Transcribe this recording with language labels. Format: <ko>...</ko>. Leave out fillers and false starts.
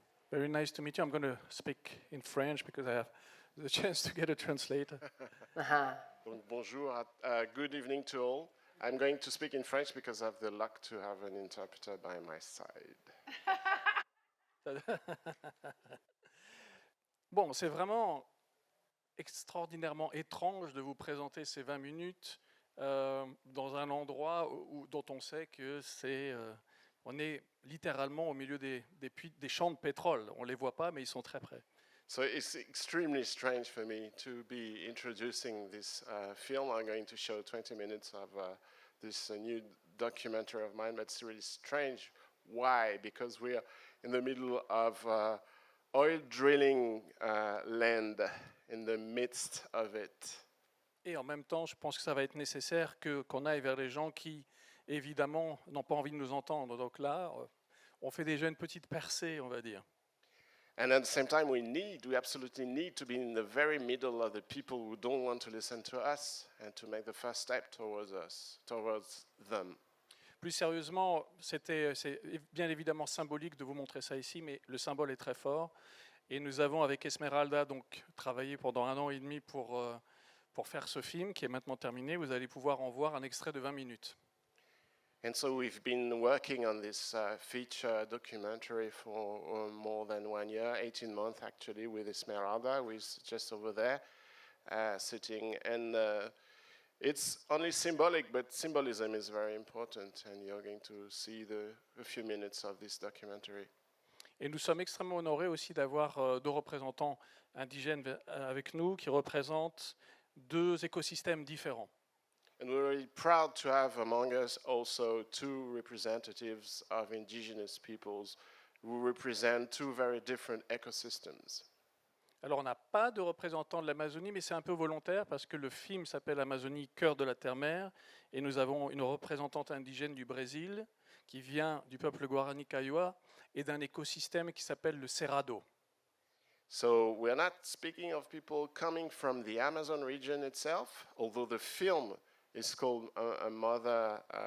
<en>Very nice to meet you. I'm going to speak in French because I have the chance to get a translator.</en> <fr>Donc, bonjour,</fr> <en>good evening to all. I'm going to speak in French because I have the luck to have an interpreter by my side.</en> <fr>Bon, c'est vraiment extraordinairement étrange de vous présenter ces 20 minutes dans un endroit dont on sait que on est littéralement au milieu des champs de pétrole. On ne les voit pas, mais ils sont très près.</fr> <en>So it's extremely strange for me to be introducing this film. I'm going to show 20 minutes of this new documentary of mine, but it's really strange. Why? Because we are in the middle of oil drilling land, in the midst of it.</en> <fr>Et en même temps, je pense que ça va être nécessaire qu'on aille vers les gens qui, évidemment, n'ont pas envie de nous entendre. Donc là, on fait déjà une petite percée, on va dire.</fr> <en>And at the same time, we absolutely need to be in the very middle of the people who don't want to listen to us and to make the first step towards them.</en> <fr>Plus sérieusement, c'est bien évidemment symbolique de vous montrer ça ici, mais le symbole est très fort. Et nous avons, avec Esmeralda, donc, travaillé pendant 1 an et demi pour faire ce film, qui est maintenant terminé. Vous allez pouvoir en voir un extrait de 20 minutes.</fr> <en>And so we've been working on this feature documentary for more than 1 year, 18 months actually, with Esmeralda, who is just over there sitting. And it's only symbolic, but symbolism is very important. And you're going to see a few minutes of this documentary.</en> <fr>Et nous sommes extrêmement honorés aussi d'avoir 2 représentants indigènes avec nous qui représentent 2 écosystèmes différents.</fr> <en>And we're really proud to have among us also 2 representatives of indigenous peoples who represent 2 very different ecosystems.</en> <fr>Alors on n'a pas de représentant de l'Amazonie, mais c'est un peu volontaire parce que le film s'appelle Amazonie, cœur de la terre-mère, et nous avons une représentante indigène du Brésil qui vient du peuple Guarani Kaiowá et d'un écosystème qui s'appelle le Cerrado.</fr> <en>So we're not speaking of people coming from the Amazon region itself, although the film is called Amazon.</en>